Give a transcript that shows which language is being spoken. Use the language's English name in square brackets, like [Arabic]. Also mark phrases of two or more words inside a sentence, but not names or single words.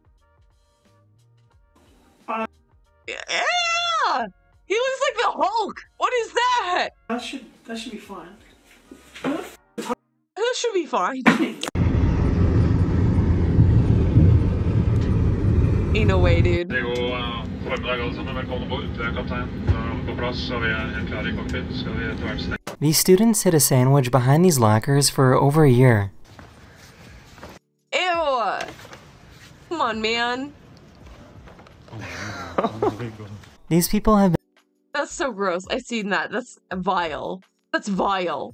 [English] Yeah! He looks like the Hulk! What is that? That should be fine. That should be fine. Ain't no way, dude. [Norwegian] Det går formiddag alle sammen. Velkommen ombord. Du er kaptein. Da er vi på plass, så vi er helt klare I cockpit. Skal vi etter hvert stenge. [English] These students hid a sandwich behind these lockers for over a year. Ew! Come on, man. These people have been That's so gross. I've seen that. That's vile. That's vile.